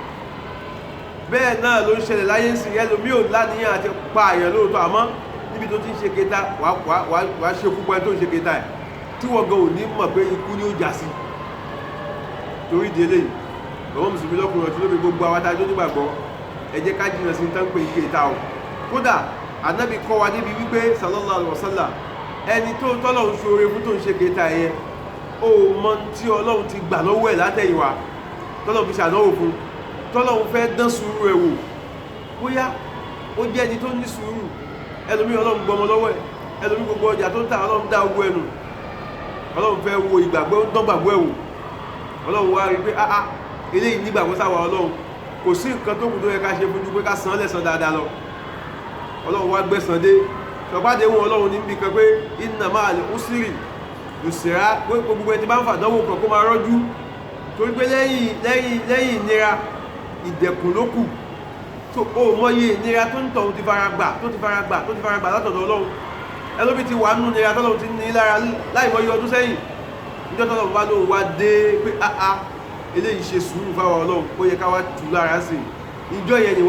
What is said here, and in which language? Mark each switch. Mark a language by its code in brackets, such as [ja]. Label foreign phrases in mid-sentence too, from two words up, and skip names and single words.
[yo] Bẹ́ẹ̀ náà ló ń ṣẹlẹ̀ láyé ń sìn ẹlòmíì ò láníyàn àti pa àyàn lóòótọ́ àmọ́ níbi tó ti ń ṣe kéta wàá ṣe púpọ̀ ẹni tó ń ṣe kéta ẹ̀ tí wọ́n gan ò ní mọ̀ pé ikú ni ó jà sí. Torí ìdílé yìí bàbá mùsùlùmí lọ́kùnrin ọ̀tún lóbi gbogbo àwọn adájọ́ nígbàgbọ́ ẹ jẹ́ ká jìnnà sí tán pé kéta o. Kódà ànábì kọ́ wa níbi wípé [ar] صلى الله عليه وسلم [yo] ẹni tó tọ́lọ́run ṣoore fún tó ń ṣe kéta yẹn ó mọ tí Ọlọ́run ti gbà lọ́wọ́ ẹ̀ látẹ̀yìnwá tọ́lọ́run fi ṣàdánwò fún tọ́lọ́run fẹ́ dán sùúrù ẹ̀ wò bóyá ó jẹ́ ẹni tó ní sùúrù. Ẹlòmí Ọlọ́run gbọmọ lọ́wọ́ ẹ̀, ẹlòmí gbogbo ọjà tó ń tà Ọlọ́run dá ogun ẹnu. Ọlọ́run fẹ́ wo ìgbàgbọ́ ń dán gbàgbọ́ ẹ̀ wò. Ọlọ́run wá rí pé eléyìí nígbàgbọ́ sáwà Ọlọ́run kò sí nǹkan tó kù tó yẹ ká ṣe fún ju pé ká san lẹ́san dáadáa lọ ọlọ́run wá gbẹ̀san dé ṣọ̀pádé wọn ọlọ́run níbi kan pé [ar] إن مع العسر يسرا [yo] pé gbogbo ẹni bá ń fàdánwò kan kó máa rọ́jú torí pé lẹ́yìn ìnira ìdẹ̀kùn ló kù tó o mọye ìnira tó ń tọ̀ ti fara gbà látọ̀dọ̀ ọlọ́run ẹlóbi ti wà nínú ìnira tọ́lọ́run ti ní lára láìmọye ọdún sẹ́yìn níjọ́ tọ́lọ́run bá lóun wá dé pé eléyìí ṣe sùúrù fáwọn ọlọ́run ó yẹ ká wá tù lára sí ìjọ yẹn ni